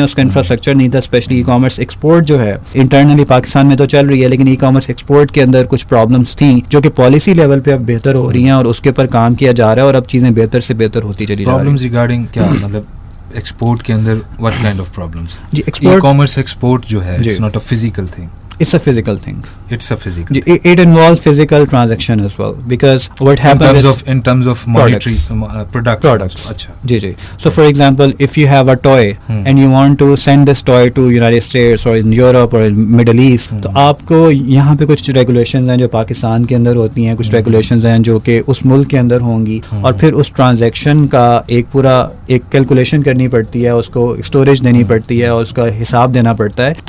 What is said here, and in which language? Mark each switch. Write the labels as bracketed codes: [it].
[ur] اس کا انفراسٹرکچر نہیں تھا, اسپیشلی ای کامرس ایکسپورٹ جو ہے انٹرنلی پاکستان میں تو چل رہی ہے, لیکن ای کامرس ایکسپورٹ کے اندر کچھ پرابلمس تھیں جو کہ پالیسی لیول پہ اب بہتر ہو رہی ہیں, اور اس کے اوپر کام کیا جا رہا ہے, اور اب چیزیں بہتر سے بہتر ہوتی چلی جا رہی ہیں. پرابلمز ریگارڈنگ کیا مطلب ایکسپورٹ کے اندر what kind of problems? جی, e commerce export جو ہے it's not a physical thing, [en] it's a physical thing. It's a physical. It involves physical transaction as well, because what happens in terms of monetary products. [ur] Acha. Ji. So for example, if you have a toy and you want to send this toy to United States or in Europe or in Middle East, تو آپ کو یہاں پہ کچھ regulations ہیں جو پاکستان کے اندر ہوتی ہیں, کچھ ریگولیشنز ہیں جو کہ اس ملک کے اندر ہوں گی, اور پھر اس ٹرانزیکشن کا ایک کیلکولیشن کرنی پڑتی ہے, اس کو اسٹوریج دینی پڑتی ہے, اور اس کا حساب دینا پڑتا ہے.